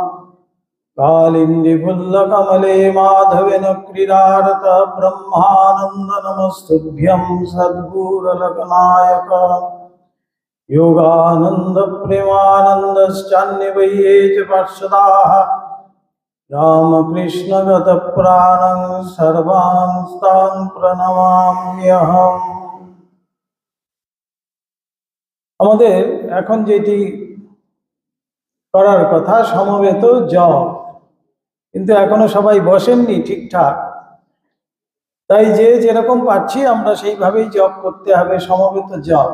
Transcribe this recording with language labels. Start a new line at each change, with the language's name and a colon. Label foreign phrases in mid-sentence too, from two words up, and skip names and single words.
Sanskrit: कालिन्दीफुल्लकमले माधवेन क्रीडारत ब्रह्मानन्द नमस्तुभ्यं सद्गुरुरत्नायक। योगानन्द प्रेमानन्दश्चान्यवये च पार्षदाः रामकृष्णगतप्राणं सर्वांस्तां प्रणमाम्यहम्।
Bangla: আমাদের এখন যেটি করার কথা সমবেত জপ, কিন্তু এখনো সবাই বসেননি ঠিকঠাক, তাই যে যেরকম পারছি আমরা সেইভাবেই জপ করতে হবে, সমবেত জপ।